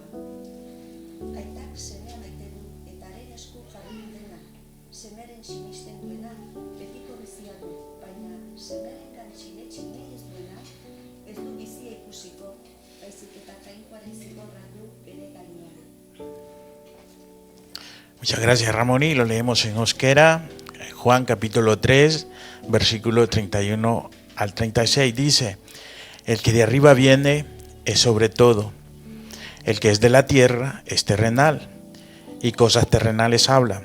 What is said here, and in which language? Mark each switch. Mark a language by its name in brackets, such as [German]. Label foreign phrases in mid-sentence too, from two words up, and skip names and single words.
[Basque] Aitak semea maite du eta haren esku jarri dena. Semearen sinisten duena betiko bizia du, baina semearengan sinetsi nahi ez duena ez du bizia ikusiko, baizik eta jainkoaren zigorra du bere gainean. [Spanish] Muchas gracias, Ramoni. Lo leemos en euskera. Juan capítulo 3, versículo 31 al 36 dice: el que de arriba viene es sobre todo. El que es de la tierra es terrenal, y cosas terrenales habla.